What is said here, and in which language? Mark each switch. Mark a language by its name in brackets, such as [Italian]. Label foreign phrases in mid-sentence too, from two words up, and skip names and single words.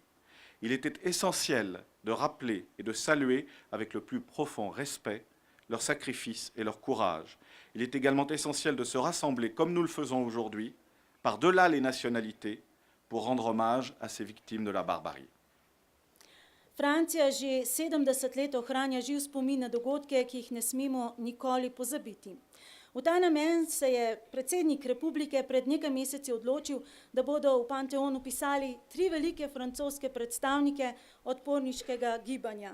[French] Il était essentiel de rappeler et de saluer avec le plus profond respect leur sacrifice et leur courage. Il est également essentiel de se rassembler, comme nous le faisons aujourd'hui, par-delà les nationalités, pour rendre hommage à ces victimes de la barbarie. [Slovenian] Francija že 70 let ohranja živ spomin na dogodke, ki jih ne smemo nikoli pozabiti. V ta namen se je predsednik republike pred nekaj meseci odločil, da bodo v Panteon upisali 3 velike francoske predstavnike odporniškega gibanja.